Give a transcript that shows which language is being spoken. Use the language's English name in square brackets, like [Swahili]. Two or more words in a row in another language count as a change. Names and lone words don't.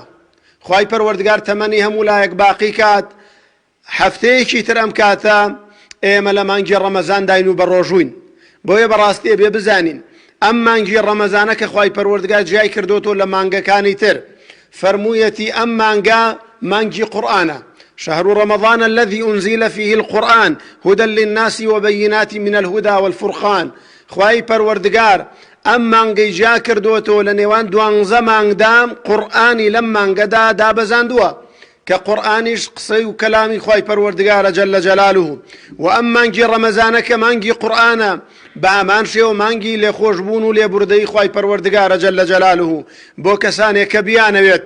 [Central Kurdish] خوای پەروەردگار تەمەنی هەموو لایەک باقی کات، هەفتەیەکی تر ئەم کاتە ئێمە لە مانگی ڕەمەزان داین و بە ڕۆژووین. بۆیە بەڕاستی بێ بزانین ئەم مانگی ڕەمەزانە کە خوای پەروەردگار جیای کردوتۆ لە مانگەکانی تر، فەرموویەتی ئەم مانگە مانگی قورئانە. [Arabic] شهر رمضان الذي أنزل فيه القرآن هدى للناس وبينات من الهدى والفرقان. [Central Kurdish] خوای پەروەردگار ئەم مانگەی جیا کردوتۆ لە نێوان 12 مانگدام قورئانی لەم مانگەدا دابەزاندووە، کە قورئانیش قسەی و کەلامی خوای پەروەردگارە [Arabic] جەلە جەلالوه. [Central Kurdish] و ئەم مانگی ڕەمەزانە کە مانگی قورئانە، بە هەمان شێوە مانگی لێخۆشبوون و لێبوردەی خوای پەروەردگارە [Arabic] جەلە جەلالوه [Central Kurdish] بۆ کەسانێک کە بیانەوێت.